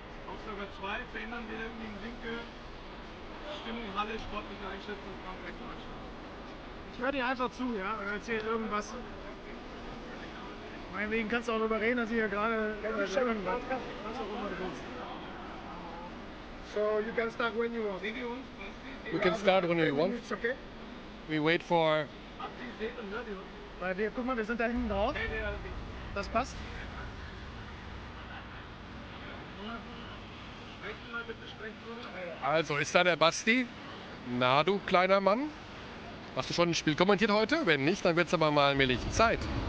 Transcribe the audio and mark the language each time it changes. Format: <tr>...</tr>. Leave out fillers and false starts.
<de>Aussage 2, verändern wir irgendwie den Winkel, Stimmung, Halle, sportliche Einschätzung, Frankreich, Deutschland. Ich höre dir einfach zu, ja, und erzähl irgendwas. Meinetwegen kannst du auch darüber reden, dass ich ja gerade irgendwas. Was auch immer du willst.</de> <en>So you can start when you want. We can start when we want. It's okay. We wait for...</en> <de>Weil wir, guck mal, wir sind da hinten drauf. Das passt. Also, ist da der Basti? Na, du kleiner Mann? Hast du schon ein Spiel kommentiert heute? Wenn nicht, dann wird es aber mal allmählich Zeit.</de>